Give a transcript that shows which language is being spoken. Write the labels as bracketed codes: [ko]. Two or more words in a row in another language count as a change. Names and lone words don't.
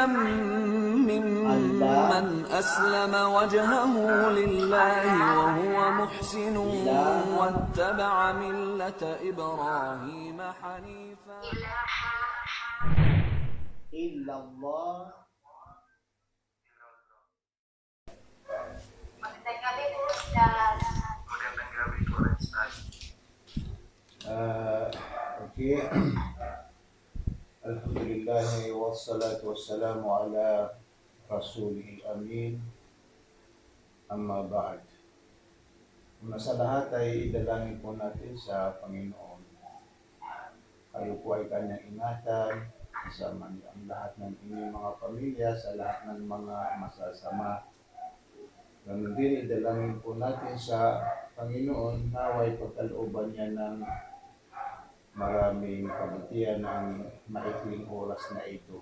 [ar] an ممن la أسلم وجهه لله وهو محسن ilaha واتبع ملة إبراهيم حنيفا. illallah. [tl] Magandang gabi po, Ustaz. Okay. [ar] الحمد لله والصلاة والسلام على رسول الأمين، أما بعد. [tl] Una sa lahat ay idalangin po natin sa Panginoon. Kayo po ay kanyang ingatan, kasama niyo ang lahat ng inyong mga pamilya sa lahat ng mga masasama. Ganun din, idalangin po natin sa Panginoon, naway pagkalooban niya ng maraming kabutihan ng maikling oras na ito.